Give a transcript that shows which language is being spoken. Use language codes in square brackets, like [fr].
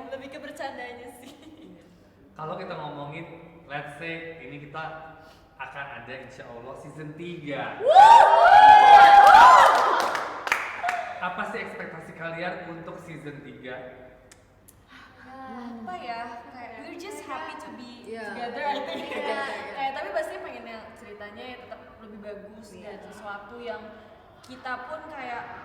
[id] lebih ke bercandanya sih. Kalau kita ngomongin, let's say ini kita akan ada insya Allah season 3. Apa sih ekspektasi kalian untuk season 3? Apa ya, kayak [en] we're just happy to be Yeah. together I think. Yeah. [id] Kayak tapi pasti pengen yang ceritanya ya tetap lebih bagus dan sesuatu yang kita pun kayak